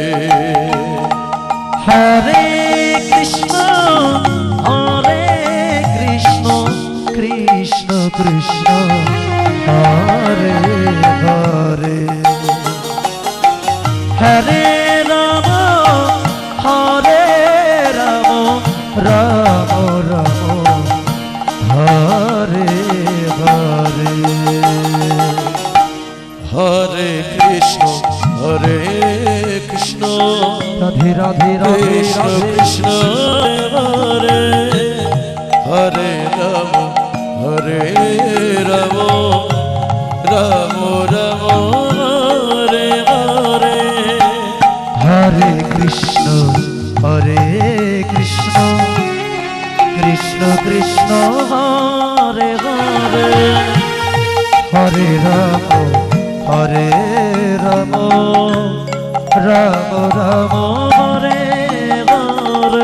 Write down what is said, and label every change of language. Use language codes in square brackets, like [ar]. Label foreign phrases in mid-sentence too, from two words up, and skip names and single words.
[sa] হরে কৃষ্ণ কৃষ্ণ কৃষ্ণ হরে হরে হরে রাম রাম রাম হরে হরে হরে কৃষ্ণ হরে কৃষ্ণ রাধে রাধে রাধে কৃষ্ণ রাধে কৃষ্ণ হরে হরে রাম হরে রাম রাম রাম হরে হরে হরে কৃষ্ণ কৃষ্ণ কৃষ্ণ হরে হরে হরে রাম রাম রাম হরে হরে